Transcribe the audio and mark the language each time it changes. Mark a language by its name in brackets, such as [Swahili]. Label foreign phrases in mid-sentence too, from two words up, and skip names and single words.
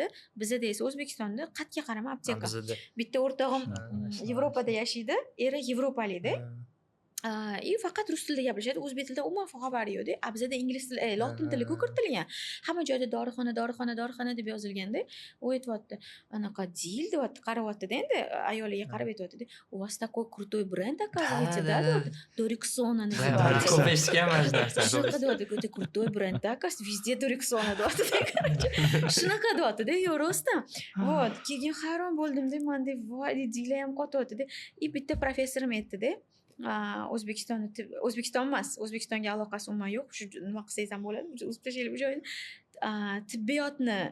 [Uzbek] Bizda esa O'zbekistonda qatga qarama apteka. Bitta o'rtog'im Yevropada yashaydi, eri yevropalikda. Faqat rus tilida gapirishadi, o'zbek tilida umuman xabari yo'q-da. Bizda ingliz tili, lotin tili kiritilgan. Hamma joyda dorixona deb yozilganda, u aytibdi, anaqa dil deyapti, qarayapti-da, endi ayoliga qarab aytibdi, [Russian] "У вас такой крутой бренд, оказывается, да?" Dorixona называется. [Uzbek] Ko'p eshitganman shu narsani. Shunaqa deyapti, [Russian] "Это крутой бренд, оказывается, везде Dorixona" deyapti. [Uzbek] Shunaqa deyapti-da, yo'q rostdan. Вот, keyin hayron bo'ldim-da, men deb, voy, dilim ham qotyapti-da. Bitta professorim aytdi-da, O'zbekiston emas, O'zbekistonga aloqasi umuman yo'q. Shu nima qilsangiz ham bo'ladi, o'zib tashlaylik bu joyni.